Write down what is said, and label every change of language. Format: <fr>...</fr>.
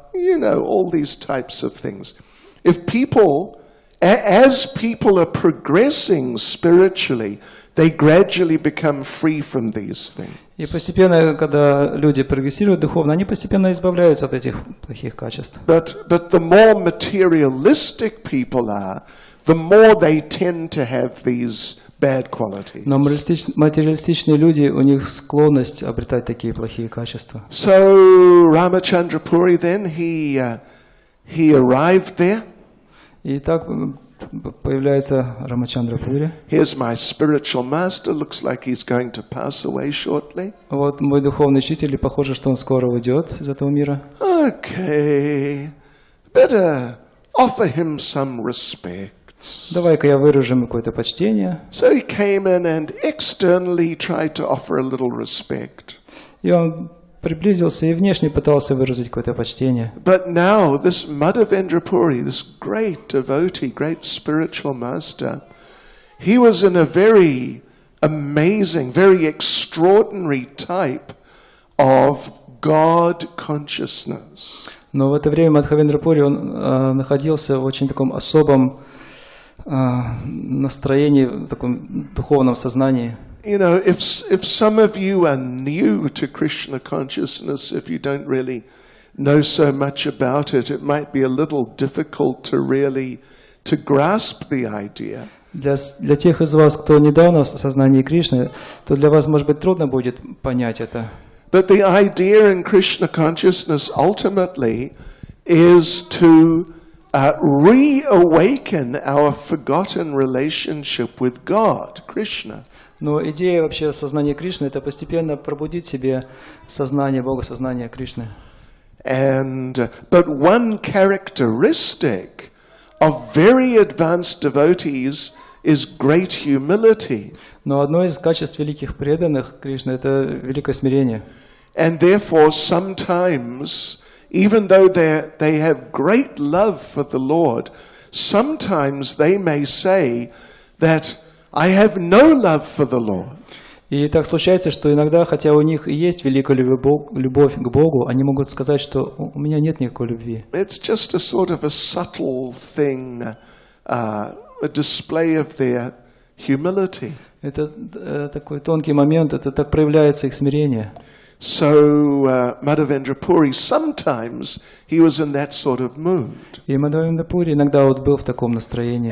<en>All these types of things. If people, as people are progressing spiritually, they gradually become free from these things.</en> <ru>И постепенно, когда люди прогрессируют духовно, они постепенно избавляются от этих плохих качеств.</ru> <en>But the more materialistic people are, the more they tend to have these bad qualities.</en> <ru>Но материалистичные люди, у них склонность обретать такие плохие качества.</ru> <en>So Ramachandra Puri then he arrived there.</en> <ru>И так появляется Рамачандра Пури.</ru> <en>Here's my spiritual master. Looks like he's going to pass away shortly.</en> <ru>Вот мой духовный учитель, и похоже, что он скоро уйдет из этого мира.</ru> <en>Okay, better offer him some respect.</en> <ru>Давай-ка я выражу ему какое-то почтение.</ru> <en>So he came in and externally tried to offer a little respect.</en> <ru>И он приблизился и внешне пытался выразить какое-то почтение.</ru> <en>But now this Madhavendra Puri, this great devotee, great spiritual master, he was in a very amazing, very extraordinary type of God consciousness.</en> <ru>Но в это время Мадхавендра Пури, он находился в очень таком особом настроении, в таком духовном сознании.</ru> <en>If some of you are new to Krishna consciousness, if you don't really know so much about it, it might be a little difficult to grasp the idea.</en> <ru>Для тех из вас, кто недавно в сознании Кришны, то для вас, может быть, трудно будет понять это.</ru> <en>But the idea in Krishna consciousness ultimately is to reawaken our forgotten relationship with God, Krishna.</en> <ru>Но идея вообще сознания Кришны – это постепенно пробудить в себе сознание Бога, сознание Кришны.</ru> <en>But one characteristic of very advanced devotees is great humility.</en> <ru>Но одно из качеств великих преданных Кришны – это великое смирение.</ru> <en>And therefore sometimes, even though they have great love for the Lord, sometimes they may say that I have no love for the Lord.</en> <ru>И так случается, что иногда, хотя у них и есть великая любовь к Богу, они могут сказать, что у меня нет никакой любви.</ru> <en>It's just a sort of a subtle thing, a display of their humility.</en> <ru>Это такой тонкий момент, это так проявляется их смирение.</ru> <en>So Madhavendra Puri, sometimes he was in that sort of mood.</en> <ru>И Мадхавендра Пури иногда вот был в таком настроении.</ru>